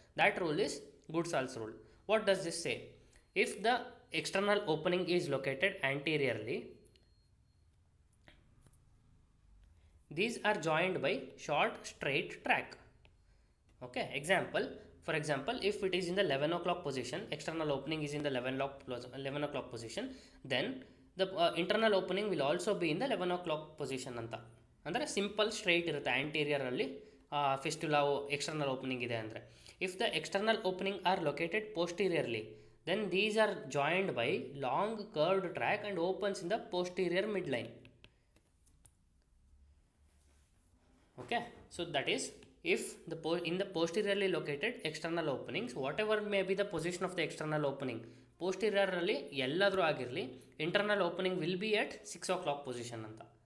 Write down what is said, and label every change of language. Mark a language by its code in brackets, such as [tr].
[en] That rule is Goodsall's rule. What does this say? If the external opening is located anteriorly, these are joined by short straight track. Okay, for example, if it is in the 11 o'clock position, external opening is in the 11 o'clock position, then the internal opening will also be in the 11 o'clock position anta. [kn] ಅಂದರೆ simple straight ಇರುತ್ತೆ anterior ಅಲ್ಲಿ fistula external opening ಇದೆ ಅಂದರೆ. [en] If the external opening are located posteriorly, then these are joined by long curved track and opens in the posterior midline. Okay, so that is if the in the posteriorly located external openings, whatever may be the position of the external opening, posteriorly [kn] ಎಲ್ಲಾದರೂ ಆಗಿರಲಿ, [en] internal opening will be at 6 o'clock position ಅಂತ.